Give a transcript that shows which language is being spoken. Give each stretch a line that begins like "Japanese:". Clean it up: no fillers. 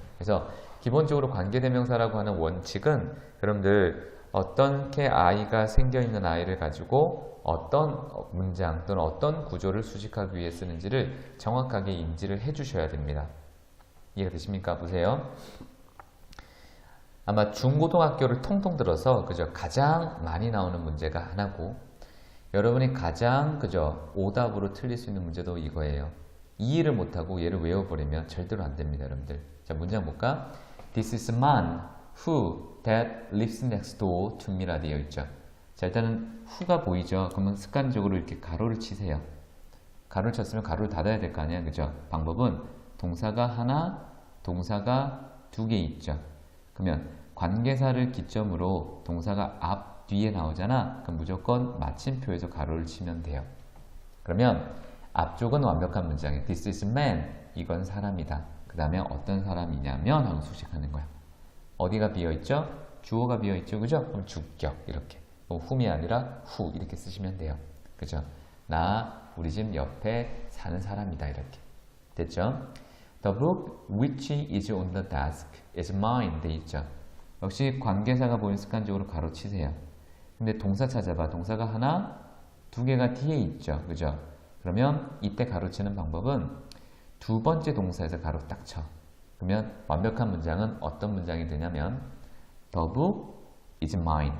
Korean: 그래서 기본적으로 관계대명사라고 하는 원칙은 여러분들 어떻게 아이가 생겨있는 아이를 가지고 어떤 문장 또는 어떤 구조를 수식하기 위해 쓰는지를 정확하게 인지를 해주셔야 됩니다. 이해가 되십니까? 보세요. 아마 중고등학교를 통통 들어서 그죠? 가장 많이 나오는 문제가 하나고 여러분이 가장 그죠? 오답으로 틀릴 수 있는 문제도 이거예요. 이해를 못하고 얘를 외워버리면 절대로 안 됩니다, 여러분들. 자, 문장 볼까?
English: This is a man who that lives next door to me라
Korean: 되어 있죠. 자, 일단은 who가 보이죠? 그러면 습관적으로 이렇게 가로를 치세요. 가로를 쳤으면 가로를 닫아야 될 거 아니야, 그죠? 방법은 동사가 하나, 동사가 두 개 있죠. 그러면 관계사를 기점으로 동사가 앞, 뒤에 나오잖아. 그럼 무조건 마침표에서 가로를 치면 돼요. 그러면 앞쪽은 완벽한 문장이에요.
English: This is man.
Korean: 이건 사람이다. 그 다음에 어떤 사람이냐면 하고 수식하는 거야. 어디가 비어있죠? 주어가 비어있죠. 그죠? 그럼 주격 이렇게. whom이 아니라 who 이렇게 쓰시면 돼요. 그죠? 나 우리 집 옆에 사는 사람이다. 이렇게. 됐죠?
English: The book which is on the desk is mine.
Korean: 돼 있죠. 역시 관계사가 보이는 습관적으로 가로 치세요. 근데 동사 찾아봐. 동사가 하나, 두 개가 뒤에 있죠. 그죠? 그러면 이때 가로치는 방법은 두 번째 동사에서 가로 딱 쳐. 그러면 완벽한 문장은 어떤 문장이 되냐면
English: The book is mine.